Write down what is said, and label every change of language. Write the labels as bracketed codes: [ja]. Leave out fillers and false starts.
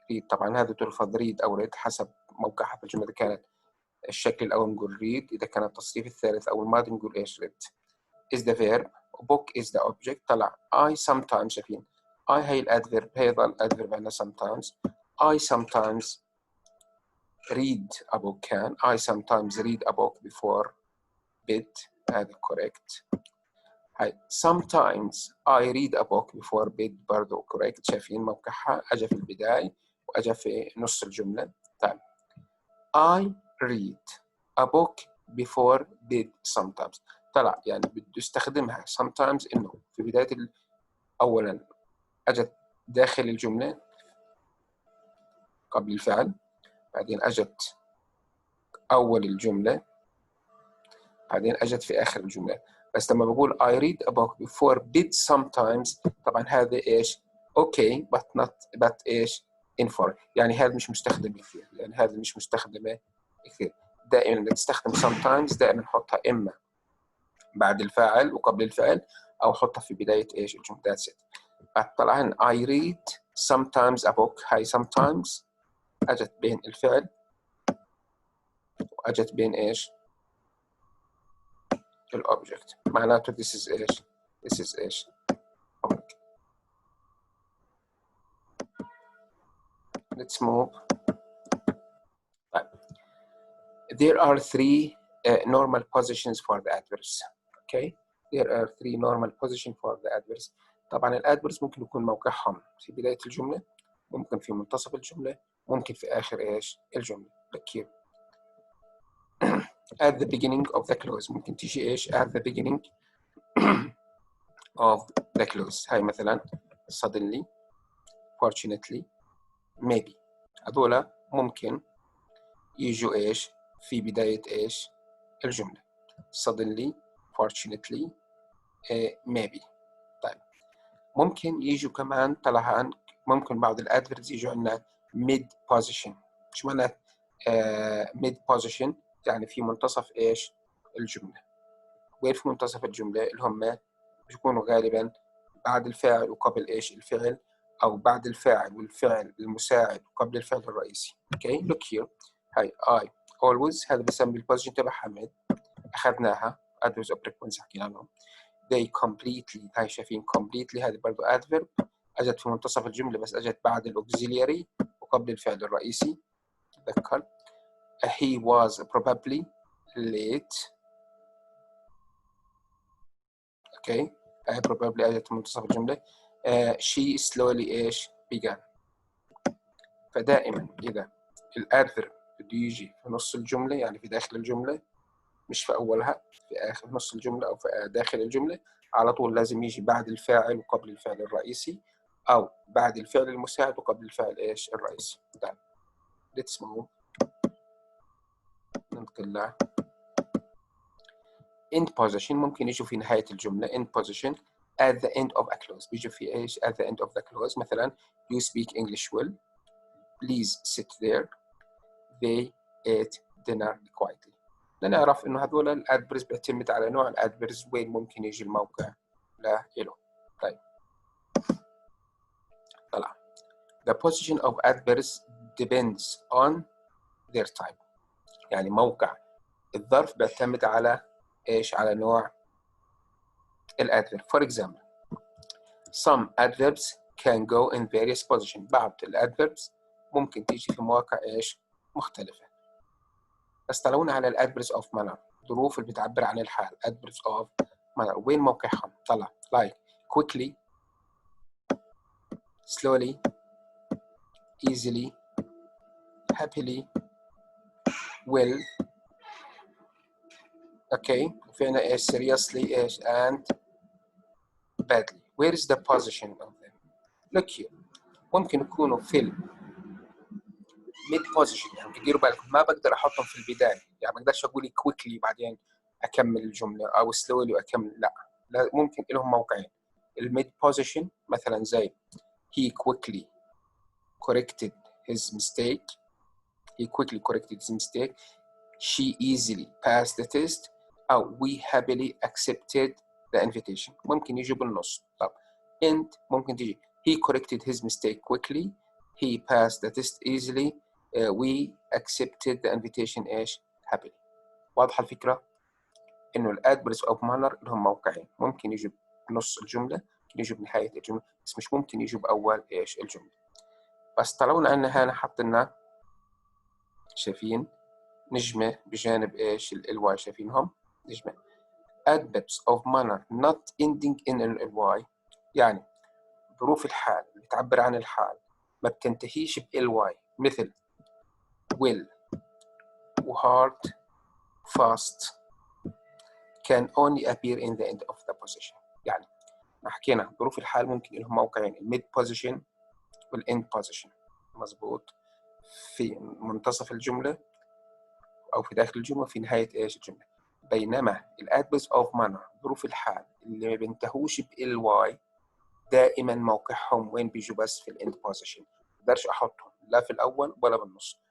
[ar] طبعا هذا تلفظ read أو read حسب موقعها في الجملة. إذا كانت الشكل الأول نقول read، إذا كان التصريف الثالث أو الماضي نقول إيش read. [en] is the verb book is the object. [ar] طلع [en] I sometimes [ar] شايفين I هي الادفيرب هي ظل adverb عندنا sometimes. [en] I sometimes read a book. كان I sometimes read a book before bed. هذا correct. هاي sometimes I read a book before bed برضو correct. [ar] شايفين موقعها أجا في البداية وأجا في نص الجملة. [en] طيب I read a book before bed sometimes. [ar] طلع يعني بده يستخدمها sometimes إنه في بداية أولا أجت داخل الجملة قبل الفعل، بعدين أجت أول الجملة، بعدين أجت في آخر الجملة. بس لما بقول [en] I read a book before bed sometimes طبعا هذا إيش؟ okay but إيش؟ informal. [ar] يعني هذا مش مستخدم كثير، يعني هذا مش مستخدمة كثير. دائما تستخدم sometimes دائما نحطها إما بعد الفاعل وقبل الفعل أو حطها في بداية إيش الجملة. [en] that's it. طبعا I read sometimes a book. [ar] هاي sometimes أجت بين الفعل وأجت بين إيش الأوبجكت. [en] معناته this is إيش this is إيش let's move. طيب there are three normal positions for the adverbs. okay there are three normal positions for the adverbs. [ar] طبعا الادفيربs ممكن يكون موقعهم في بداية الجملة، ممكن في منتصف الجملة، ممكن في آخر إيش الجملة. [en] ركيب at the beginning of the clause. ممكن تيجي إيش at the beginning of the clause. هاي مثلا suddenly fortunately maybe. [ar] هذولا ممكن يجوا إيش في بداية إيش الجملة [en] suddenly fortunately maybe. [ar] طيب ممكن يجوا كمان طلعان ممكن بعض الادفيربs يجوا عندنا mid position. شو معنى mid position؟ يعني في منتصف إيش الجملة. وين في منتصف الجملة؟ اللي هم بيكونوا غالبا بعد الفاعل وقبل إيش الفعل، أو بعد الفاعل والفعل المساعد وقبل الفعل الرئيسي. [en] okay look here. [ar] هاي [en] I always [ar] هذا بسمي البوزيشن تبعها mid. أخذناها adverbs of frequency حكينا عنهم. [en] they completely. [ar] هاي شايفين completely هذه برضو adverb أجت في منتصف الجملة بس أجت بعد الauxiliary وقبل الفعل الرئيسي. [en] تذكر he was probably late. [ar] okay probably أجت في منتصف الجملة. [en] she slowly إيش began. [ar] فدائما إذا الادفيرب بده يجي في نص الجملة يعني في داخل الجملة مش في أولها، في آخر نص الجملة أو في داخل الجملة، على طول لازم يجي بعد الفاعل وقبل الفعل الرئيسي، أو بعد الفعل المساعد وقبل الفعل إيش الرئيسي. [en] طيب let's move. ننتقل end position، [ar] ممكن يجوا في نهاية الجملة [en] end position at the end of a clause، بيجوا في إيش at the end of the clause. مثلا you speak English well، please sit there، they ate dinner quietly. [ar] لنعرف إنه هذول الأدبرز بيعتمد على نوع الأدبرز وين ممكن يجي الموقع له. طيب طلع [en] the position of adverbs depends on their type، [ar] يعني موقع الظرف بيعتمد على إيش؟ على نوع الأدفيرب. [en] For example some adverbs can go in various positions، [ar] بعض الأدفيربس ممكن تيجي في مواقع إيش؟ مختلفة. بس طلعونا على الأدفيربس of manner، ظروف اللي بتعبر عن الحال. [en] adverbs of manner [ar] وين موقعهم؟ [en] طلع like quickly، slowly، easily، happily، well، okay، وفينا إيش seriously إيش and badly. Where is the position of them؟ look here، [ar] ممكن يكونوا في mid position، يعني تديروا بالكم ما بقدر احطهم في البدايه، يعني ما اقدرش اقول quickly بعدين اكمل الجمله او slowly واكمل، لا ممكن لهم موقعين. [en] الميد position مثلا زي he quickly corrected his mistake، he quickly corrected his mistake، she easily passed the test، او we happily accepted the invitation. [ar] ممكن يجي بالنص. [en] طب and ممكن تيجي he corrected his mistake quickly، he passed the test easily، we accepted the invitation ايش؟ happily. [ar] واضحة الفكرة؟ إنه الأدبرز أوف مانر لهم موقعين، ممكن يجوا بنص الجملة، ممكن يجوا بنهاية الجملة، بس مش ممكن يجوا بأول إيش الجملة. بس طلعونا عنا هنا حطينا شايفين نجمة بجانب إيش الواي، شايفينهم نجمة. [en] adverbs of manner not ending in الواي، [ar] يعني ظروف الحال اللي تعبر عن الحال ما بتنتهيش بالواي، [en] مثل will و hard fast can only appear in the end of the position. [ar] يعني ما حكينا ظروف الحال ممكن لهم موقعين، الميد position والاند position، مظبوط، في منتصف الجملة أو في داخل الجملة في نهاية إيش الجملة. بينما الادبرز اوف مانر ظروف الحال اللي ما بينتهوش بالواي دائما موقعهم وين؟ بيجوا بس في الاند position، ما اقدرش احطهم لا في الأول ولا بالنص.